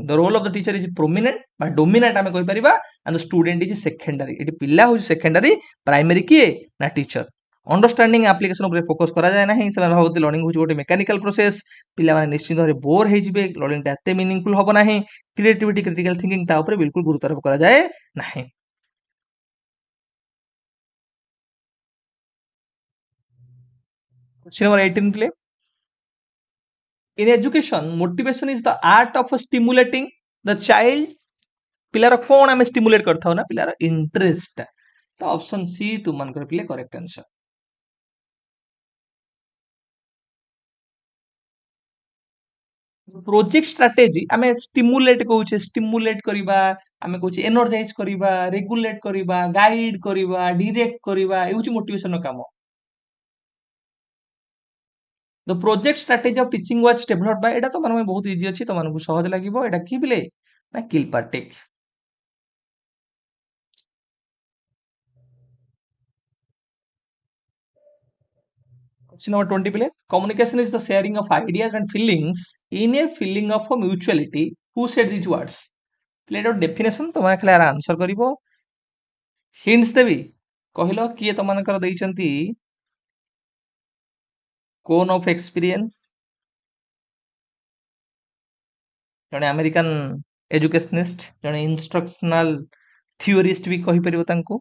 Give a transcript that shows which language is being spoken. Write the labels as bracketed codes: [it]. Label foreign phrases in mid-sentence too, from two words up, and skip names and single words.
[en] the role of the teacher is prominent [or] ବା ଡୋମିନାଣ୍ଟ ଆମେ କହିପାରିବା, [en] and the student is secondary. [or] ଏଠି ପିଲା ହଉଛି ସେକେଣ୍ଡାରୀ, ପ୍ରାଇମେରୀ କିଏ ନା ଟିଚର। [en] understanding application [or] ଉପରେ ଫୋକସ କରାଯାଏ ନାହିଁ। ସେମାନେ ଭାବନ୍ତି ଲର୍ଣ୍ଣିଂ ହଉଛି ଗୋଟେ [en] mechanical process. [or] ପିଲାମାନେ ନିଶ୍ଚିତ ଭାବରେ ବୋର ହେଇଯିବେ, ଲର୍ଣ୍ଣିଂଟା ଏତେ ମିନିଂଫୁଲ ହବ ନାହିଁ। [en] creativity critical thinking [or] ତା ଉପରେ ବିଲକୁଲ ଗୁରୁତ୍ୱାରୋପ କରାଯାଏ ନାହିଁ। [en] Question number 18 play. In education, motivation is the art of stimulating the child. [or] ପିଲାର କଣ ଆମେ stimulate କରିଥାଉ ନା ପିଲାର interest। ତ [en] option C [or] ତୁମମାନଙ୍କର ପିଲେ [en] correct answer. project strategy [or] ଆମେ ଷ୍ଟିମୁଲେଟ କହୁଛେ, ଷ୍ଟିମୁଲେଟ କରିବା, ଆମେ କହୁଛେ ଏନର୍ଜାଇଜ କରିବା, ରେଗୁଲେଟ କରିବା, ଗାଇଡ କରିବା, ଡିରେକ୍ଟ କରିବା, ଏ ହଉଛି ମୋଟିଭେସନ କାମ। [en] the project strategy of teaching was developed by, [or] ଏଟା ତମାନଙ୍କ ପାଇଁ ବହୁତ ଇଜି ଅଛି, ତମାନଙ୍କୁ ସହଜ ଲାଗିବ। ଏଟା କି ପିଲେ ନା କିଲପାର୍ଟିକ। [en] Question number 20 पिले, communication is the sharing of ideas and feelings in a feeling of mutuality. Who said these words? [or] ପିଲେ ଏଟା ଡେଫିନେସନ, ତମେ ଖାଲି ଆର ଆନ୍ସର କରିବ। ହିଣ୍ଟସ ଦେବି, କହିଲ କିଏ ତମମାନଙ୍କର ଦେଇଛନ୍ତି [en] cone of experience? [or] ଜଣେ [en] American educationist, [or] ଜଣେ [en] instructional theorist [or] ବି କହିପାରିବ ତାଙ୍କୁ।